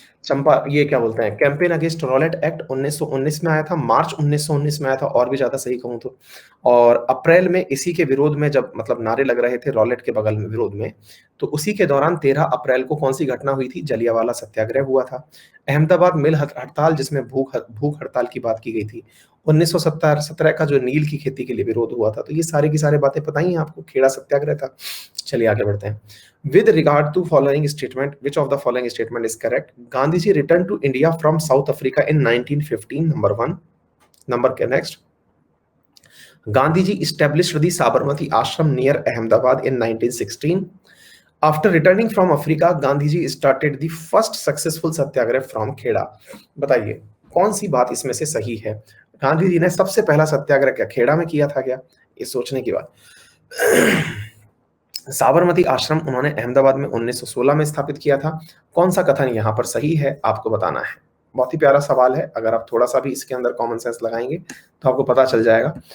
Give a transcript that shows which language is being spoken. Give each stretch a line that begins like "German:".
Hindi: चंपा ये क्या बोलते हैं, कैंपेन अगेंस्ट रॉलेट एक्ट 1919 में आया था, मार्च 1919 में आया था और भी ज्यादा सही कहूं तो, और अप्रैल में इसी के विरोध में जब मतलब नारे लग रहे थे रॉलेट के बगल में विरोध में, तो उसी के दौरान 13 अप्रैल को कौन सी घटना हुई थी? जलियांवाला सत्याग्रह हुआ था। अहमदाबाद मिल हड़ताल, जिसमें भूख हड़ताल की बात की गई थी। 1917 का जो नील की खेती के लिए विरोध हुआ था। तो ये सारी की सारी बातें पता ही हैं आपको, खेड़ा सत्याग्रह था। चलिए आगे बढ़ते हैं।
English: With regard to following statement, which of the following statement is correct? Gandhiji returned to India from South Africa in 1915. Number one. Number next. Gandhiji established the Sabarmati Ashram near Ahmedabad in 1916. After returning from Africa, Gandhiji started the first successful satyagraha from Kheda.
Hindi: बताइए कौन सी बात इसमें से सही है? गांधी जी ने सबसे पहला सत्याग्रह क्या खेड़ा में किया था क्या? ये सोचने की बात। साबरमती आश्रम उन्होंने अहमदाबाद में 1916 में स्थापित किया था। कौन सा कथन यहाँ पर सही है आपको बताना है। बहुत ही प्यारा सवाल है, अगर आप थोड़ा सा भी इसके अंदर कॉमन सेंस लगाएंगे तो आपको पता चल जाएगा।